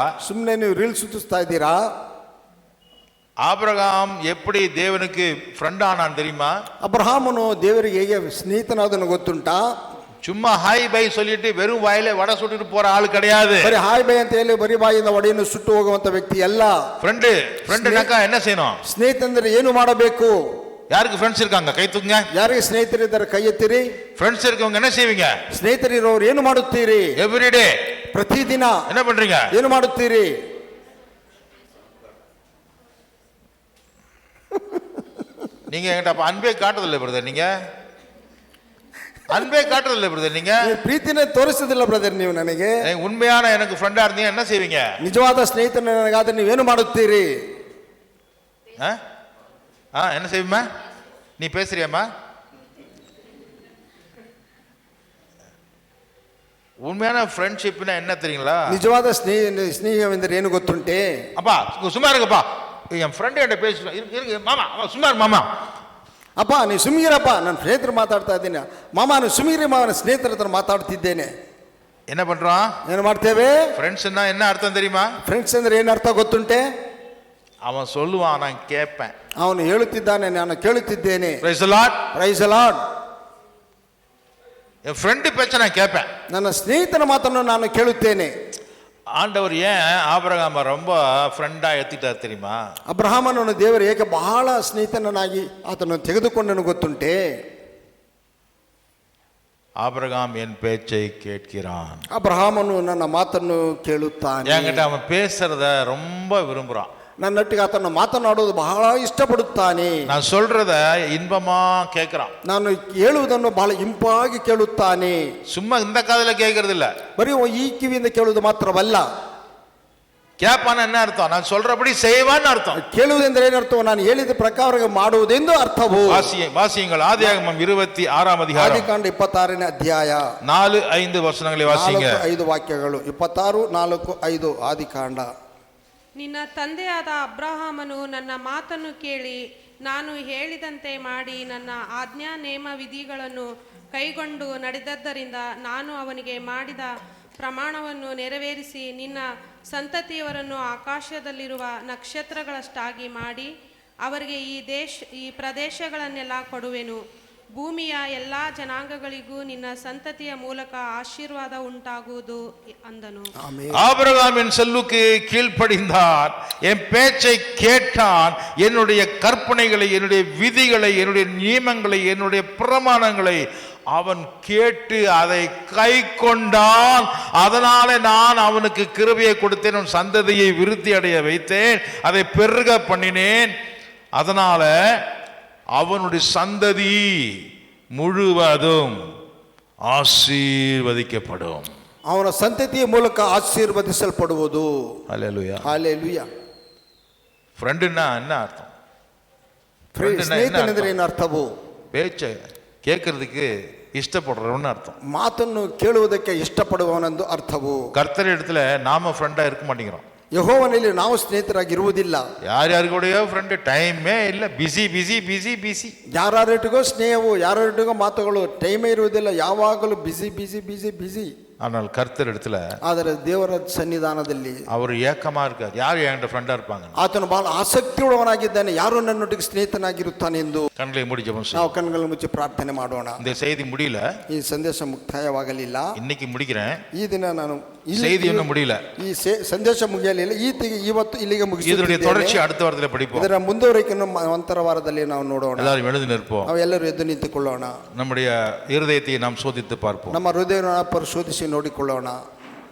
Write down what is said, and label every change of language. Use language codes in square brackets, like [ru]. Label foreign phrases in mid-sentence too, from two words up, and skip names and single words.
[kn] ಸುಮ್ಮನೆ ನೀವು ರೀಲ್ ಸುತ್ತಿಸ್ತಾ ಇದ್ದೀರಾ? [ta] ஆபிரகாம் எப்படி தேவனுக்கு ஃப்ரெண்ட் ஆனான் தெரியுமா? [kn] ಅಬ್ರಹಾಮನು ದೇವರಿಗೆ ಹೇಗೆ ಸ್ನೇಹಿತನಾದನು ಗೊತ್ತುಂಟಾ? [ta] சும்மா ஹாய் பை சொல்லிட்டு வெறும் வாயில வடை சுட்டுட்டு போற ஆள் கிடையாது. [kn] ಬರೀ ಹಾಯ್ ಬೈ ಅಂತ ಹೇಳಿ ಬರೀ ಬಾಯಿಂದ ಒಡೆಯನ್ನು ಸುಟ್ಟು ಹೋಗುವಂತ ವ್ಯಕ್ತಿ ಅಲ್ಲ. [ta] ஃப்ரெண்டுனாக்கா என்ன செய்யணும்? [kn] ಸ್ನೇಹಿತಂದ್ರೆ ಏನು ಮಾಡಬೇಕು? [ta] யாருக்கு ஃப்ரெண்ட்ஸ் இருக்காங்க கை தூக்குங்க. [kn] ಯಾರಿಗೆ ಸ್ನೇಹಿತರಿದ್ದಾರೆ ಕೈ ಎತ್ತಿರಿ. [ta] ஃப்ரெண்ட்ஸ் இருக்கவங்க என்ன செய்வீங்க? [kn] ಸ್ನೇಹಿತರಿರೋರು ಏನು ಮಾಡುತ್ತೀರಿ? [en] every day, [kn] ಪ್ರತಿದಿನ [ta] என்ன பண்றீங்க? [kn] ಏನು ಮಾಡುತ್ತೀರಿ? [ta] நீங்க என்கிட்ட அப்ப அன்பே காட்டுறதில்லை பிரதர், நீங்க அன்பே காட்டுறதில்லை பிரதர், நீங்க [kn] ಪ್ರೀತಿನೇ ತೋರಿಸುದಿಲ್ಲ ಬ್ರದರ್ ನೀವು ನನಗೆ. [ta] உண்மையான எனக்கு ஃப்ரெண்டா இருந்தீங்க என்ன செய்வீங்க? [kn] ನಿಜವಾದ ಸ್ನೇಹಿತನ ನನಗಾದ್ರೆ ನೀವೇನು ಮಾಡುತ್ತೀರಿ? [ta] என்ன செய்வீமா? நீ பேசுறியாமா? உண்மையான ஃப்ரெண்ட்ஷிப்னா என்ன தெரியுங்களா? [kn] ನಿಜವಾದ ಸ್ನೇಹವೆಂದರೆ ಏನು ಗೊತ್ತುಂಟೆ? [ta] அப்பா சும்மா இருங்கப்பா, என் ஃப்ரெண்ட் கிட்ட பேசுறேன், இருக்கு மாமா, சும்மா இரு மாமா. [kn] ಅಪ್ಪ ನೀವು ಸುಮ್ಮಿರಪ್ಪ, ನನ್ನ ಸ್ನೇಹಿತರು ಮಾತಾಡ್ತಾ ಇದ್ದೀನಿ. ಮಾಮ ನೀವು ಸುಮ್ಮಿರಿ, ಮಾವನ ಸ್ನೇಹಿತರ ಹತ್ರ ಮಾತಾಡ್ತಿದ್ದೇನೆ. [ta] என்ன பண்றோம்? [kn] ಏನು ಮಾಡ್ತೇವೆ? [ta] ஃப்ரெண்ட்ஸ்னா என்ன அர்த்தம் தெரியுமா? [kn] ಫ್ರೆಂಡ್ಸ್ ಅಂದ್ರೆ ಏನು ಅರ್ಥ ಗೊತ್ತುಂಟೆ? [ta] அவன் சொல்லுவான், நான் கேட்பேன். [kn] ಅವನು ಹೇಳುತ್ತಿದ್ದಾನೆ, ನಾನು ಕೇಳುತ್ತಿದ್ದೇನೆ. [en] Praise the Lord. Praise the Lord. [ta] என் ஃப்ரெண்டு பேச்ச நான் கேட்பேன், [kn] ನನ್ನ ಸ್ನೇಹಿತನ ಮಾತನ್ನು ನಾನು ಕೇಳುತ್ತೇನೆ. [ta] ஆண்டவர் ஏன் ஆபிரகாம ரொம்ப ஃப்ரெண்டா ஏத்திட்டார் தெரியுமா? [kn] ಅಬ್ರಹಾಮನನ್ನು ದೇವರು ಏಕೆ ಬಹಳ ಸ್ನೇಹಿತನಾಗಿ ಆತನನ್ನು ತೆಗೆದುಕೊಂಡನು ಗೊತ್ತುಂಟೆ? [ta] ஆபிரகாம் என் பேச்சை கேட்கிறான். [kn] ಅಬ್ರಹಾಮನು ನನ್ನ ಮಾತನ್ನು ಕೇಳುತ್ತಾನೆ. [ta] என்கிட்ட அவன் பேசுறத ரொம்ப விரும்புறான். [kn] ನನ್ನೊಟ್ಟಿಗೆ ಆತನ ಮಾತನಾಡುವುದು ಬಹಳ ಇಷ್ಟಪಡುತ್ತಾನೆ. [ta] நான் சொல்றத இன்பமா கேட்கிறான். [kn] ನಾನು ಹೇಳುವುದನ್ನು ಬಹಳ ಇಂಪಾಗಿ ಕೇಳುತ್ತಾನೆ. [ta] சும்மா இந்த காதுல கேட்கறது இல்ல, [kn] ಬರೀ ಈ ಕಿವಿಯಿಂದ ಕೇಳುವುದು ಮಾತ್ರವಲ್ಲ. [ta] கேட்பான என்ன ಅರ್ಥ? நான் சொல்றபடி செய்வான்னு அர்த்தம். [kn] ಕೇಳುವುದೆಂದರೆ ಏನರ್ಥವು? ನಾನು ಹೇಳಿದ ಪ್ರಕಾರ ಮಾಡುವುದೆಂದು ಅರ್ಥವು. [ta] வாசியுங்கள் ஆதியாகமம் 26 அதிகாரம், [kn] ಆದಿಕಾಂಡ 26ನೇ ಅಧ್ಯಾಯ [ta] 4-5 ವಚನங்களை வாசிங்க. [kn] 4-5 ವಾಕ್ಯಗಳು. 26-4-5 ಆದಿಕಾಂಡ. ನಿನ್ನ ತಂದೆಯಾದ ಅಬ್ರಹಾಮನು ನನ್ನ ಮಾತನ್ನು ಕೇಳಿ ನಾನು ಹೇಳಿದಂತೆ ಮಾಡಿ ನನ್ನ ಆಜ್ಞಾ ನೇಮ ವಿಧಿಗಳನ್ನು ಕೈಗೊಂಡು ನಡೆದದ್ದರಿಂದ ನಾನು ಅವನಿಗೆ ಮಾಡಿದ ಪ್ರಮಾಣವನ್ನು ನೆರವೇರಿಸಿ ನಿನ್ನ ಸಂತತಿಯವರನ್ನು ಆಕಾಶದಲ್ಲಿರುವ ನಕ್ಷತ್ರಗಳಷ್ಟಾಗಿ ಮಾಡಿ ಅವರಿಗೆ ಈ ಪ್ರದೇಶಗಳನ್ನೆಲ್ಲ ಕೊಡುವೆನು. ಭೂಮಿಯ ಎಲ್ಲ ಜನಾಂಗಗಳಿಗೂ ನಿನ್ನ ಸಂತತಿಯ ಮೂಲಕ ಆಶೀರ್ವಾದ ಉಂಟಾಗುವುದು ಅಂದನು. [ta] ஆமென். ஆபிரகாம் என் சொல்லுக்கு கீழ்ப்படிந்தான், என் பேச்சை கேட்டான், என்னுடைய கற்பனைகளை, என்னுடைய விதிகளை, என்னுடைய நியமங்களை, என்னுடைய பிரமாணங்களை அவன் கேட்டு அதை கை கொண்டான். அதனால நான் அவனுக்கு கிருபையை கொடுத்தேன், அவன் சந்ததியை விருத்தி அடைய வைத்தேன், அதை பெருக பண்ணினேன். அதனால அவனுடைய சந்ததி முழுவதும் ஆசீர்வதிக்கப்படும். [kn] ಅವನ ಸಂತತಿಯ ಮೂಲಕ ಆಶೀರ್ವದಿಸಲ್ಪಡುವುದು. [ta] ஹல்லேலூயா. [kn] ಹಾಲೆಲೂಯಾ. [ta] ஃப்ரெண்டுன்னா என்ன அர்த்தம்? ஃப்ரெண்டுன்னா என்ன [kn] ಸ್ನೇಹಿತನೆಂದರೆ [ta] அர்த்தம்? [kn] ಏನು ಅರ್ಥವು? [ta] பேச்சை கேட்கறதுக்கு இஷ்டப்படுறவன்னு அர்த்தம். [kn] ಮಾತನ್ನು ಕೇಳುವುದಕ್ಕೆ ಇಷ್ಟಪಡುವವನೆಂದು ಅರ್ಥವು. [ta] கர்த்தர் இடத்துல நாம ஃப்ரெண்டா இருக்க மாட்டேங்கிறோம். [kn] ಯೆಹೋವನಲ್ಲಿ ನಾವು ಸ್ನೇಹಿತರಾಗಿರುವುದಿಲ್ಲ. [ta] யார் யாரு கூடயோ ஃப்ரெண்டு, டைமே இல்லை, [en] busy busy busy busy. [kn] ಯಾರ್ಯಾರಿಗೂ ಸ್ನೇಹವು, ಯಾರ್ಯಾರಿಗೂ ಮಾತುಗಳು, ಟೈಮೇ ಇರುವುದಿಲ್ಲ, ಯಾವಾಗಲೂ [en] busy busy busy busy. [ta] ஆனால் கர்த்தர் இடத்துல [kn] ಆದರೆ ದೇವರ ಸನ್ನಿಧಾನದಲ್ಲಿ [ta] அவர் ஏக்கமா இருக்கார். யார் என்கிட்ட ஃப்ரெண்டா இருப்பாங்க? [kn] ಆತನು ಬಹಳ ಆಸಕ್ತಿಯುಳ್ಳವನಾಗಿದ್ದಾನೆ, ಯಾರು ನನ್ನೊಟ್ಟಿಗೆ ಸ್ನೇಹಿತನಾಗಿರುತ್ತಾನೆಂದು. [ta] கண்களை மூடி ஜெபம் [kn] ನಾವು [ta] செய்வோம். [kn] ಕಣ್ಗಳನ್ನು ಮುಚ್ಚಿ ಪ್ರಾರ್ಥನೆ ಮಾಡೋಣ. [ta] இந்த செய்தி முடியல, [kn] ಈ ಸಂದೇಶ ಮುಕ್ತಾಯವಾಗಲಿಲ್ಲ. [ta] இன்னைக்கு முடிக்கிறேன். [kn] ಈ ದಿನ ನಾನು [ta] செய்தி இன்னும் முடியல. [kn] ಈ ಸಂದೇಶ ಮುಗಿಯಲಿಲ್ಲ. ಇವತ್ತು ಇಲ್ಲಿಗೆ [ta] இதனுடைய தொடர்ச்சி [kn] ಮುಗಿಸಿದ್ದೇವೆ. [ta] அடுத்த வாரத்தில் படிப்போம். [kn] ಇದರ ಮುಂದುವರಿಕೆಯನ್ನು ನಂತರ ವಾರದಲ್ಲಿ ನಾವು ನೋಡೋಣ. [ta] எல்லாரும் எழுதி நிற்போம். [kn] ನಾವೆಲ್ಲರೂ ಎದ್ದು ನಿಂತುಕೊಳ್ಳೋಣ. [ta] நம்முடைய இருதயத்தை நாம் சோதித்து பார்ப்போம். [kn] ನಮ್ಮ ಹೃದಯವನ್ನು ಪರಿಶೋಧಿಸಿ ನೋಡಿಕೊಳ್ಳೋಣ.